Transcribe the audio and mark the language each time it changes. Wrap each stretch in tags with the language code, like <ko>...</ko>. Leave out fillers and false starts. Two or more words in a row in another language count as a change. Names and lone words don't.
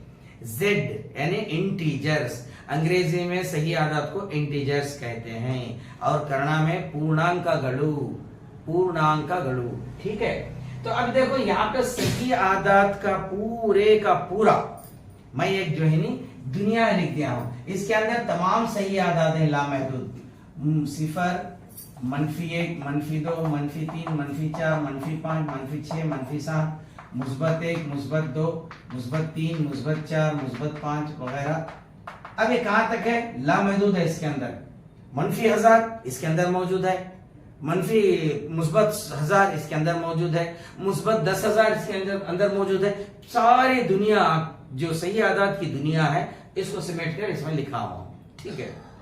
<ur>زیڈ یعنی انٹیجرز، انگریزی میں صحیح اعداد کو انٹیجرز کہتے ہیں، اور کرنا میں</ur> <kn>ಪೂರ್ಣಾಂಕ ಗಳು, ಪೂರ್ಣಾಂಕ ಗಳು,</kn> <ur>ٹھیک ہے؟ تو اب دیکھو یہاں پہ صحیح اعداد کا پورے کا پورا میں ایک جو ہے نہیں دنیا لکھ دیا ہوں، اس کے اندر تمام صحیح اعداد ہیں لامحدود، صفر، منفی 1، منفی 2، منفی 3، منفی 4، منفی 5، منفی 6، منفی 7، مثبت 1، مثبت 2، مثبت 3، مثبت 4، مثبت 5 وغیرہ۔ اب یہ کہاں تک ہے؟ لامحدود ہے۔ اس کے اندر منفی 1000 اس کے اندر موجود ہے، منفی مثبت 1000 اس کے اندر موجود ہے، مثبت 10,000 اس کے اندر موجود ہے۔ ساری دنیا جو صحیح اعداد کی دنیا ہے، اس کو سمیٹ کر اس میں لکھا ہوا، ٹھیک ہے؟</ur>